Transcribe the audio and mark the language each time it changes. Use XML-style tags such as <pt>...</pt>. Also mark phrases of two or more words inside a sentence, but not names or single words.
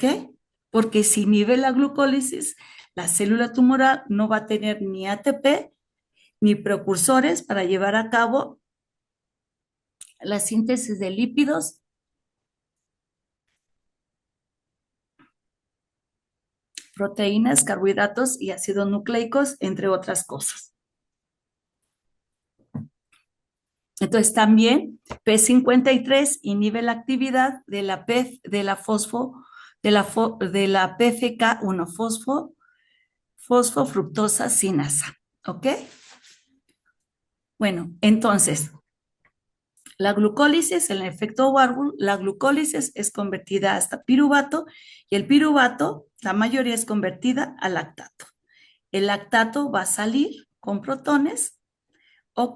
<es>Porque si inhibe la glucólisis, la célula tumoral no va a tener ni ATP ni precursores para llevar a cabo la síntesis de lípidos, proteínas, carbohidratos y ácidos nucleicos, entre otras cosas. Entonces también P53 inhibe la actividad de la PFK1 fosfofructosa sinasa, ¿ok? Bueno, entonces, la glucólisis, el efecto Warburg, la glucólisis es convertida hasta piruvato y el piruvato, la mayoría es convertida a lactato. El lactato va a salir con protones, ¿ok?</es>